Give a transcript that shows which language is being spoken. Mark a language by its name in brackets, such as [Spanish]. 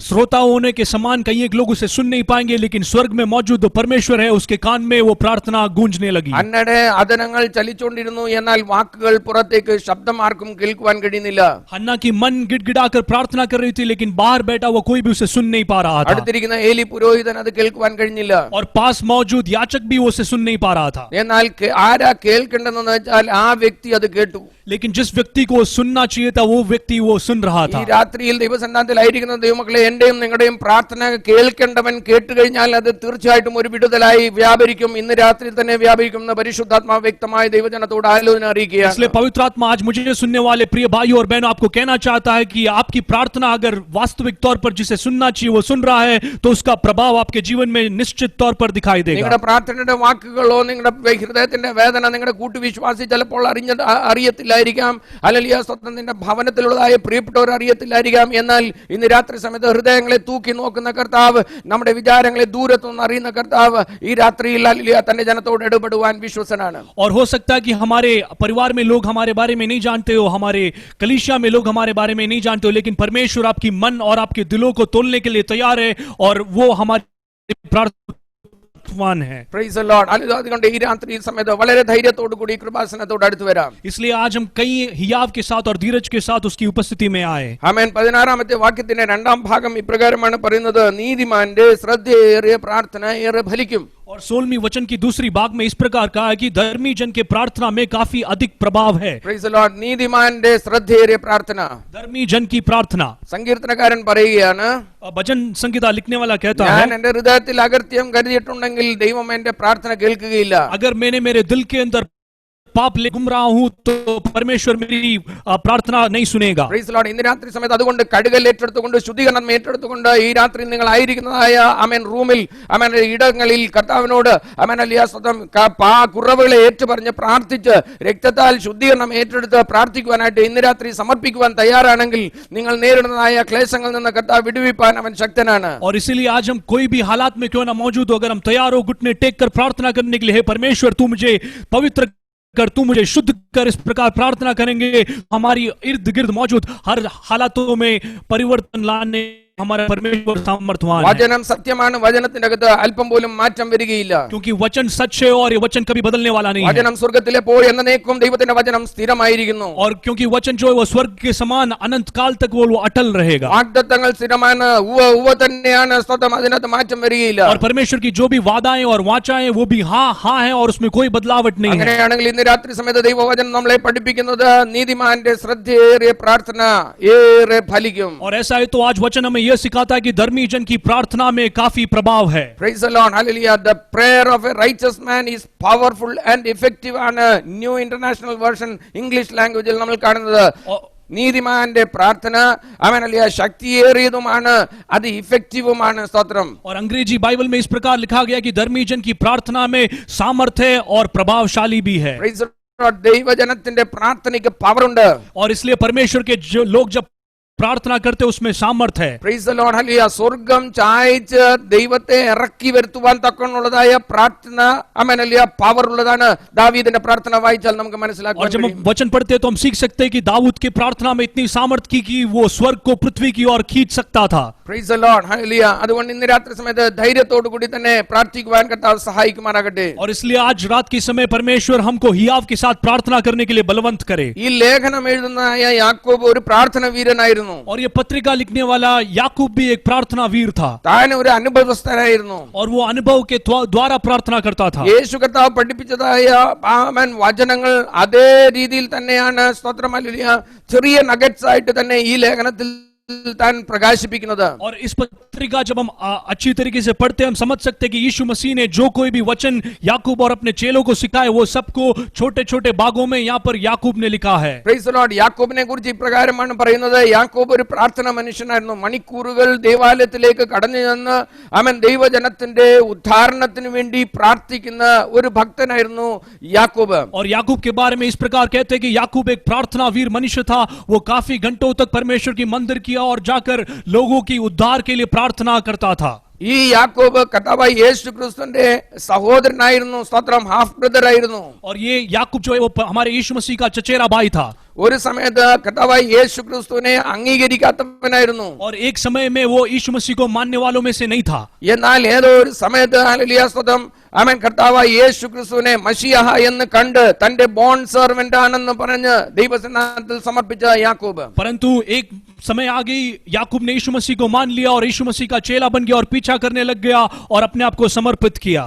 [Hindi] श्रोता होने के समान कई एक लोग उसे सुन नहीं पाएंगे, लेकिन स्वर्ग में मौजूद परमेश्वर है, उसके कान में वो प्रार्थना गूंजने लगी. [Malayalam] അന്നടെ അധരങ്ങൾ ചലിച്ചുകൊണ്ടിരുന്നു, എന്നാൽ വാക്കുകൾ പുറത്തേക്ക് ശബ്ദം ആർക്കും കേൾക്കുവാൻ കഴിയുന്നില്ല. [Hindi] हन्ना की मन गिड़गिड़ाकर प्रार्थना कर रही थी, लेकिन बाहर बैठा वो कोई भी उसे सुन नहीं पा रहा था. [Malayalam] അടുത്തിരിക്കുന്ന ഏലി പുരോഹിതൻ അത് കേൾക്കുവാൻ കഴിഞ്ഞില്ല. [Hindi] और पास मौजूद याचक भी उसे सुन नहीं पा रहा था. [Malayalam] എന്നാൽ ആരാ കേൾക്കേണ്ടതെന്ന് വെച്ചാൽ ആ വ്യക്തി അത് കേട്ടു. [Hindi] लेकिन जिस व्यक्ति को सुनना चाहिए था वो व्यक्ति वो सुन रहा था. [Malayalam] ഈ രാത്രിയിൽ ദൈവസന്നിധിയിലായിരിക്കുന്ന ദൈവമക്കളെ, എന്റെയും നിങ്ങളുടെയും പ്രാർത്ഥന കേൾക്കേണ്ടവൻ കേട്ടു കഴിഞ്ഞാൽ അത് തീർച്ചയായിട്ടും ഒരു വിടുതലായി വ്യാപരിക്കും. ഇന്ന് രാത്രി തന്നെ വ്യാപരിക്കും എന്ന് പരിശുദ്ധാത്മാവ് വ്യക്തമായ ദൈവജനത്തോട് ആലോചന അറിയിക്കുകയാണ്. [Hindi] इसलिए पवित्र आत्मा आज मुझे सुनने वाले प्रिय भाइयों और बहनों आपको कहना चाहता है कि आपकी प्रार्थना अगर वास्तविक तौर पर जिसे सुनना चाहिए वो सुन रहा है, तो उसका प्रभाव आपके जीवन में निश्चित तौर पर दिखाई देगा. [Malayalam] നിങ്ങളുടെ പ്രാർത്ഥനയുടെ വാക്കുകളോ നിങ്ങളുടെ ഹൃദയത്തിന്റെ വേദന നിങ്ങളുടെ കൂട്ടുവിശ്വാസി ചിലപ്പോൾ അറിയത്തില്ല അറിയത്തില്ലായിരിക്കാം, ഹല്ലേലൂയ സ്തോത്രം, നിന്റെ ഭവനത്തിലുള്ളതായ പ്രിയപ്പെട്ടവർ അറിയത്തില്ലായിരിക്കാം. എന്നാൽ ഇന്ന് രാത്രി സമയത്ത് ഹൃദയങ്ങളെ തൂക്കി നോക്കുന്ന കർത്താവ്, നമ്മുടെ വിചാരങ്ങളെ ദൂരത്തുനിന്ന് അറിയുന്ന കർത്താവ് ഈ രാത്രിയിൽ ഹല്ലേലൂയ തന്റെ ജനത്തോട് ഇടപെടുവാൻ വിശ്വസനാണ്. [Hindi] और हो सकता है कि हमारे परिवार में लोग हमारे बारे में नहीं जानते हो, हमारे कलीसिया में लोग हमारे बारे में नहीं जानते हो, लेकिन परमेश्वर आपकी मन और आपके दिलों को तोलने के लिए तैयार है और वो हमारी प्रार्थना है. [English] Praise the Lord. [Malayalam] അതുകൊണ്ട് ഈ രാത്രി സമയത്ത് വളരെ ധൈര്യത്തോടു കൂടി കൃപാസനത്തോട് അടുത്ത് വരാം. [Hindi] इसलिए आज हम कई हियाव के साथ और धीरज के साथ उसकी उपस्थिति में आए. [Malayalam] ആമേൻ. 16-ാമത്തെ വാക്യത്തിന്റെ രണ്ടാം ഭാഗം ഇപ്രകാരമാണ് പറയുന്നത്: നീതിമാന്റെ ശ്രദ്ധയേറിയ പ്രാർത്ഥന ഏറെ ഫലിക്കും. [Hindi] और 16वीं वचन की दूसरी भाग में इस प्रकार कहा है कि धर्मी जन के प्रार्थना में काफी अधिक प्रभाव है. [English] Praise the Lord. [Malayalam] നീതിമാന്റെ ശ്രദ്ധയേറിയ പ്രാർത്ഥന. [Hindi] धर्मी जन की प्रार्थना. [Malayalam] സങ്കീർത്തനക്കാരൻ പറയുകയാണ്, [Hindi] भजन संगीता लिखने वाला कहता [Malayalam] ഞാൻ [Hindi] है, [Malayalam] എന്റെ ഹൃദയത്തിൽ അകൃത്യം കരുതിയിട്ടുണ്ടെങ്കിൽ ദൈവം എന്റെ പ്രാർത്ഥന കേൾക്കുകയില്ല. [Hindi] अगर मैंने मेरे दिल के अंदर पाप ले घूम रहा हूं तो परमेश्वर मेरी प्रार्थना नहीं सुनेगा. [English] Praise the Lord. [Malayalam] ഇന്ന് രാത്രി സമയത്ത് അതുകൊണ്ട് കഴുകൽ ഏറ്റെടുത്തുകൊണ്ട് ശുദ്ധീകരണം ഏറ്റെടുത്തുകൊണ്ട് ഈ രാത്രി നിങ്ങൾ ആയിരിക്കുന്നതായ ആമേൻ റൂമിൽ ആമേൻ ഇടങ്ങളിൽ കർത്താവിനോട് ആമേൻ ഹല്ലേലൂയ സ്തോത്രം കുറവുകളെ ഏറ്റുപറഞ്ഞ് പ്രാർത്ഥിച്ച് രക്തത്താൽ ശുദ്ധീകരണം ഏറ്റെടുത്ത് പ്രാർത്ഥിക്കുവാനായിട്ട് ഇന്ന് രാത്രി സമർപ്പിക്കുവാൻ തയ്യാറാണെങ്കിൽ നിങ്ങൾ നേരിടുന്നതായ ക്ലേശങ്ങളിൽ നിന്ന് കർത്താവ് വിടുവിപ്പാൻ അവൻ ശക്തനാണ്. [Hindi] और इसीलिए आज हम कोई भी हालात में क्यों ना मौजूद हो, अगर हम तैयार हो घुटने टेक कर प्रार्थना करने के लिए, हे परमेश्वर तू मुझे पवित्र कर, तू मुझे शुद्ध कर, इस प्रकार प्रार्थना करेंगे, हमारी इर्द गिर्द मौजूद हर हालातों में परिवर्तन लाने हमारा परमेश्वर सामर्थ्यवान है. [Malayalam] വചനം സത്യമാണ്. വചനത്തിന്റെ അകത്ത് അല്പം പോലും മാറ്റം വരികയില്ല. [Hindi] क्योंकि वचन सच है और ये वचन कभी बदलने वाला नहीं है. [Malayalam] വചനം സ്വർഗ്ഗത്തിലെ പോലെ എന്നേക്കും ദൈവത്തിന്റെ വചനം സ്ഥിരമായിരിക്കുന്നു. [Hindi] और क्योंकि वचन जो है वो स्वर्ग के समान अनंत काल तक वो अटल रहेगा. [Malayalam] വാഗ്ദത്തങ്ങൾ സ്ഥിരമാണ്. ഉവ്വ തന്നെയാണ്. സ്തോത്രം. അതിനകത്ത് മാറ്റം വരികയില്ല. [Hindi] और परमेश्वर की जो भी वादाएं और वाचाएं वो भी हाँ हाँ है और उसमें कोई बदलावट नहीं है. [Malayalam] അങ്ങനെയാണെങ്കിൽ ഇന്ന് രാത്രി സമയത്ത് ദൈവവചനം നമ്മളെ പഠിപ്പിക്കുന്നത് നീതിമാന്റെ ശ്രദ്ധയേറിയ പ്രാർത്ഥന ഏറെ ഫലിക്കും. [Hindi] और ऐसा है तो आज वचन हमें यह सिखाता है कि धर्मी जन की प्रार्थना में काफी प्रभाव है. [English] Praise the Lord. Hallelujah. The prayer of a righteous man is powerful and effective [Malayalam] ആണ് ന്യൂ ഇന്റർനാഷണൽ വേർഷൻ ഇംഗ്ലീഷ് ലാംഗ്വേജിൽ നമ്മൾ കാണുന്നത്. നീതിമാന്റെ പ്രാർത്ഥന ആമേൻ ഹല്ലേലൂയ ശക്തിയേറിയതുമാണ്, അത് ഇഫക്റ്റീവുമാണ്. സ്തോത്രം. [Hindi] और अंग्रेजी बाइबल में इस प्रकार लिखा गया कि धर्मी जन की प्रार्थना में सामर्थ्य है और प्रभावशाली भी है. [English] Praise the Lord. [Malayalam] ദൈവജനത്തിന്റെ പ്രാർത്ഥനയ്ക്ക് പവർ ഉണ്ട്. [Hindi] और इसलिए परमेश्वर के जो लोग जब प्रार्थना करते उसमें सामर्थ्य है. [English] Praise the Lord. Hallelujah. [Malayalam] സ്വർഗ്ഗം ചായച്ച് ദൈവത്തെ ഇറക്കി വരുത്തുവാൻ തക്കമുള്ളതായ പ്രാർത്ഥന ആമേൻ ഹല്ലേലൂയ പവർ ഉള്ളതാണ്. ദാവീദിന്റെ പ്രാർത്ഥന വായിച്ചാൽ നമുക്ക് മനസ്സിലാക്കാൻ [Hindi] और जब हम [Malayalam] കഴിയും. [Hindi] वचन पढ़ते हैं तो हम सीख सकते हैं कि दाऊद की प्रार्थना में इतनी सामर्थ्य की कि वो स्वर्ग को पृथ्वी की ओर खींच सकता था. [English] Praise the Lord. Hallelujah. [Malayalam] അതുകൊണ്ട് ഇന്ന് രാത്രി സമയത്ത് ധൈര്യത്തോടു കൂടി തന്നെ പ്രാർത്ഥിക്കുവാൻ കർത്താവ് സഹായിക്കുമാറാകട്ടെ. [Hindi] और इसलिए आज रात के समय परमेश्वर हमको हियाव के साथ प्रार्थना करने के लिए बलवंत करे. [Malayalam] ഈ ലേഖനം എഴുതുന്നതായ യാക്കോബ് ഒരു പ്രാർത്ഥന വീരനായിരുന്നു. [Hindi] और ये पत्रिका लिखने वाला याकूब भी एक प्रार्थना वीर था. [Malayalam] താൻ ഒരു അനുഭവസ്ഥനായിരുന്നു. [Hindi] और वो अनुभव के द्वारा प्रार्थना करता था. [Malayalam] യേശു കർത്താവ് പഠിപ്പിച്ചതായ ആമേൻ വചനങ്ങൾ അതേ രീതിയിൽ തന്നെയാണ് സ്തോത്രം ഹല്ലേലൂയ ചെറിയ നഗറ്റ്സ് ആയിട്ട് തന്നെ ഈ ലേഖനത്തിൽ तान प्रकाशिपिക്കുന്നത്. [Hindi] और इस पत्रिका जब हम अच्छी तरीके से पढ़ते हैं हम समझ सकते हैं कि यीशु मसीह ने जो कोई भी वचन याकूब और अपने चेलों को सिखाए वो सबको छोटे छोटे भागों में यहाँ पर याकूब ने लिखा है. [English] Praise the Lord. [Malayalam] യാക്കോബിനെ കുറിച്ച് ഇപ്രകാരമാണ് പറയുന്നത്. യാക്കോബ് ഒരു പ്രാർത്ഥന മനുഷ്യനായിരുന്നു. മണിക്കൂറുകൾ ദേവാലയത്തിലേക്ക് കടന്നു ചെന്ന് അവൻ ദൈവജനത്തിന്റെ ഉദ്ധാരണത്തിന് വേണ്ടി പ്രാർത്ഥിക്കുന്ന ഒരു ഭക്തനായിരുന്നു യാക്കോബ്. [Hindi] और याकूब के बारे में इस प्रकार कहते हैं कि याकूब एक प्रार्थना वीर मनुष्य था. वो काफी घंटों तक परमेश्वर की मंदिर किया और जाकर लोगों की उद्धार के लिए प्रार्थना करता था. [Malayalam] ഈ യാക്കോബ് കർത്താവായ യേശു ക്രിസ്തുവിന്റെ സഹോദരനായിരുന്നു. സ്തോത്രം. ഹാഫ് ബ്രദർ ആയിരുന്നു. [Hindi] और ये याकूब जो है वो हमारे यीशु मसीह का चचेरा भाई था. [Malayalam] ഒരു സമയത്ത് കർത്താവായ യേശു ക്രിസ്തുവിനെ അംഗീകരിക്കാത്തവനായിരുന്നു. [Hindi] और एक समय में वो यीशु मसीह को मानने वालों में से नहीं था. [Malayalam] എന്നാൽ ഏതോ ഒരു സമയത്ത് ഹല്ലേലൂയ സ്തോത്രം ആമേൻ കർത്താവായ യേശു ക്രിസ്തുവിനെ മശിയഹ എന്ന് കണ്ട് തന്റെ ബോൺ സെർവന്റ് ആണെന്ന് പറഞ്ഞ് ദൈവസന്നിധിയിൽ സമർപ്പിച്ച യാക്കോബ്. [Hindi] परंतु एक समय आ गई याकूब ने यीशु मसीह को मान लिया और यीशु मसीह का चेला बन गया और पीछा करने लग गया और अपने आप को समर्पित किया.